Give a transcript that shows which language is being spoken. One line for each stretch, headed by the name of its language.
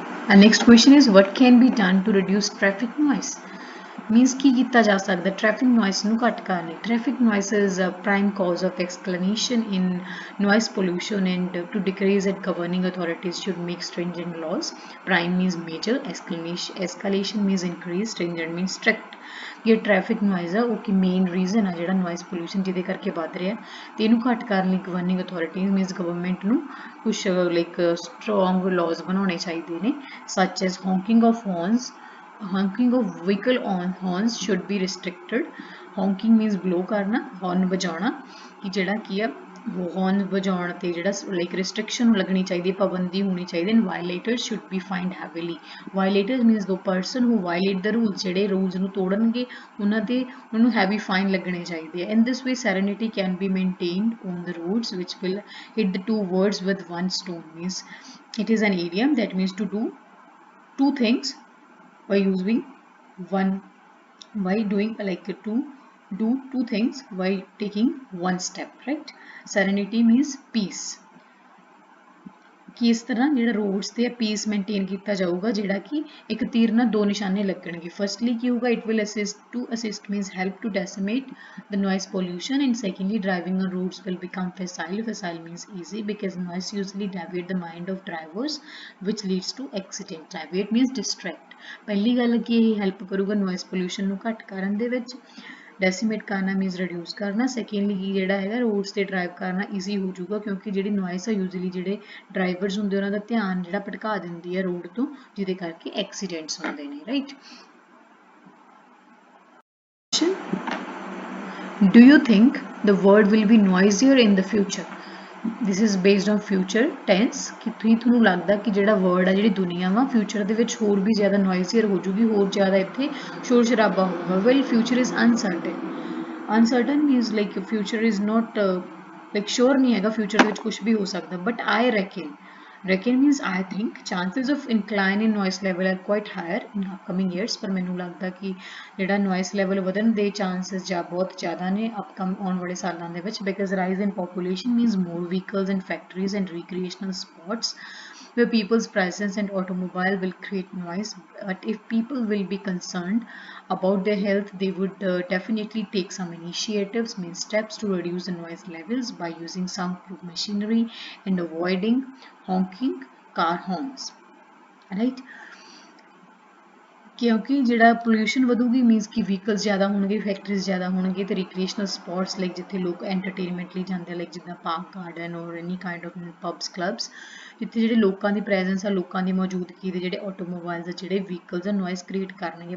English: our next question is what can be done to reduce traffic noise means
Punjabi: ਕੀ ਕੀਤਾ ਜਾ ਸਕਦਾ
English: traffic noise
Punjabi: ਨੂੰ ਘੱਟ ਕਰਨ ਲਈ
English: traffic noise is a prime cause of escalation in noise pollution and to decrease it governing authorities should make stringent laws prime means major escalation means increase stringent means strict
Hindi: ये traffic noise है वो कि main reason है
Punjabi: ਜਿਹੜਾ noise pollution ਜਿਹਦੇ ਕਰਕੇ ਵੱਧ ਰਿਹਾ ਤੇ ਇਹਨੂੰ ਘੱਟ ਕਰਨ ਲਈ ਗਵਰਨਿੰਗ ਅਥਾਰਟੀਜ਼ ਮੀਨਸ ਗਵਰਨਮੈਂਟ ਨੂੰ ਕੁਝ ਲਾਈਕ ਸਟਰੋਂਗ ਲਾਜ਼ ਬਣਾਉਣੇ ਚਾਹੀਦੇ ਨੇ
English: Such as honking of horns. Honking of vehicle on horns should be restricted. Honking means blow
Punjabi: ਕਰਨਾ, horn ਵਜਾਉਣਾ ਕਿ ਜਿਹੜਾ ਕੀ ਆ horn ਵਜਾਉਣ ਤੇ ਜਿਹੜਾ like restriction ਲੱਗਣੀ ਚਾਹੀਦੀ, ਪਾਬੰਦੀ ਹੋਣੀ ਚਾਹੀਦੀ
English: and violators should be fined heavily. Violators means the person who violate the rules,
Punjabi: ਜਿਹੜੇ rules ਨੂੰ ਤੋੜਨਗੇ ਉਹਨਾਂ ਦੇ ਉਹਨੂੰ heavy fine ਲੱਗਣੇ ਚਾਹੀਦੇ ਆ.
English: In this way serenity can be maintained on the roads which will hit the two words with one stone. Means it is an idiom that means to do two things by using one, by doing like to do two things by taking one step, right? Serenity means peace.
Punjabi: कि इस तरह ਜਿਹੜਾ roads ਤੇ piece maintain ਕੀਤਾ ਜਾਊਗਾ ਜਿਹੜਾ ਕਿ ਇੱਕ ਤੀਰ ਨਾਲ ਦੋ ਨਿਸ਼ਾਨੇ ਲੱਗਣਗੇ. ਫਰਸਟਲੀ ਕੀ ਹੋਊਗਾ
English: it will assist means help to decimate the noise pollution and secondly driving on roads will become facile means easy because noise usually deviate the mind of drivers which leads to accident. Deviate means distract.
Punjabi: ਪਹਿਲੀ ਗੱਲ ਕਿ ਇਹ help ਕਰੂਗਾ noise pollution ਨੂੰ ਘੱਟ ਕਰਨ ਦੇ ਵਿੱਚ, ਡੈਸੀਮੇਟ ਕਰਨਾ ਮੀਨਸ ਰਿਡਿਊਸ ਕਰਨਾ, ਸੈਕੰਡਲੀ ਕੀ ਜਿਹੜਾ ਹੈਗਾ ਰੋਡਸ ਤੇ ਡਰਾਈਵ ਕਰਨਾ ਈਜ਼ੀ ਹੋ ਜਾਊਗਾ ਕਿਉਂਕਿ ਜਿਹੜੀ ਨੋਇਸ ਆ ਯੂਜ਼ਲੀ ਜਿਹੜੇ ਡਰਾਈਵਰਸ ਹੁੰਦੇ ਉਹਨਾਂ ਦਾ ਧਿਆਨ ਜਿਹੜਾ ਭਟਕਾ ਦਿੰਦੀ ਹੈ ਰੋਡ ਤੋਂ ਜਿਹਦੇ ਕਰਕੇ ਐਕਸੀਡੈਂਟਸ ਹੁੰਦੇ ਨੇ, right?
English: Do you think the world will be noisier in the future? This is based on future tense
Punjabi: ਕਿ ਤੁਹਾਨੂੰ ਲੱਗਦਾ ਕਿ ਜਿਹੜਾ ਵਰਡ ਆ ਜਿਹੜੀ ਦੁਨੀਆ ਵਾ ਫਿਊਚਰ ਦੇ ਵਿੱਚ ਹੋਰ ਵੀ ਜ਼ਿਆਦਾ ਨੋਇਜ਼ੀਅਰ ਹੋ ਜੂਗੀ, ਹੋਰ ਜ਼ਿਆਦਾ ਇੱਥੇ ਸ਼ੋਰ ਸ਼ਰਾਬਾ ਹੋਊਗਾ?
English: Well, future is uncertain. Uncertain means like future is not like sure
Punjabi: ਨਹੀਂ ਹੈਗਾ, ਫਿਊਚਰ ਦੇ ਵਿੱਚ ਕੁਝ ਵੀ ਹੋ ਸਕਦਾ,
English: but I reckon means I think chances of incline in noise level are quite higher in upcoming years.
Punjabi: ਪਰ ਮੈਨੂੰ ਲੱਗਦਾ ਕਿ ਜਿਹੜਾ noise level ਵਧਣ ਦੇ chances ਜਾਂ ਬਹੁਤ ਜ਼ਿਆਦਾ ਨੇ ਆਉਣ ਵਾਲੇ ਸਾਲਾਂ ਦੇ ਵਿੱਚ
English: because rise in population means more vehicles and factories and recreational spots where people's presence and automobile will create noise. But if people will be concerned about their health, they would definitely take some initiatives, means steps to reduce the noise levels by using soundproof machinery and avoiding honking car horns, right?
Punjabi: ਕਿਉਂਕਿ ਜਿਹੜਾ pollution ਵਧੂਗੀ means ਕਿ vehicles ਜ਼ਿਆਦਾ ਹੋਣਗੇ, factories ਜ਼ਿਆਦਾ ਹੋਣਗੇ ਤੇ ਰਿਕ੍ਰੀਏਸ਼ਨਲ spots like ਜਿੱਥੇ ਲੋਕ ਐਂਟਰਟੇਨਮੈਂਟ ਲਈ ਜਾਂਦੇ ਲਾਈਕ ਜਿੱਦਾਂ ਪਾਰਕ ਗਾਰਡਨ ਔਰ ਐਨੀ ਕਾਈਂਡ ਆਫ ਪਬਸ ਕਲੱਬਸ ਜਿੱਥੇ ਜਿਹੜੇ ਲੋਕਾਂ ਦੀ ਪ੍ਰੈਜ਼ੈਂਸ ਆ, ਲੋਕਾਂ ਦੀ ਮੌਜੂਦਗੀ ਦੇ ਜਿਹੜੇ ਆਟੋਮੋਬਾਈਲਸ ਆ, ਜਿਹੜੇ ਵਹੀਕਲਸ ਆ ਨੋਇਸ ਕ੍ਰੀਏਟ ਕਰਨਗੇ।